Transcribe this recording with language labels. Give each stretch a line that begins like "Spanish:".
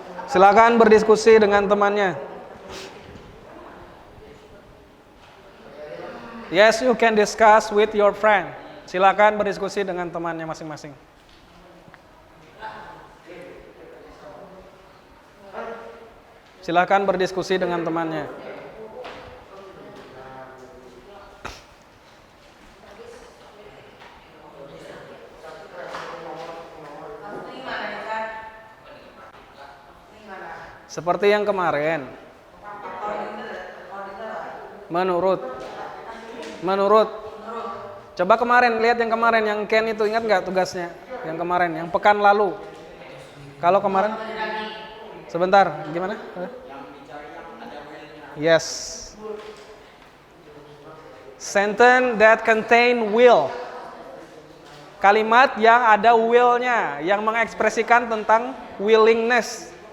Indonesian: Silakan berdiskusi dengan temannya.
English: Yes, you can discuss with your friend.
Indonesian: Silakan berdiskusi dengan temannya masing-masing. Silakan berdiskusi dengan temannya. Seperti yang kemarin. Menurut. Coba kemarin, lihat yang kemarin, yang Ken itu, ingat nggak tugasnya? Yang kemarin, yang pekan lalu. Kalau kemarin, sebentar, gimana?
English: Yes. Sentence that contain will.
Indonesian: Kalimat yang ada will-nya, yang mengekspresikan tentang willingness.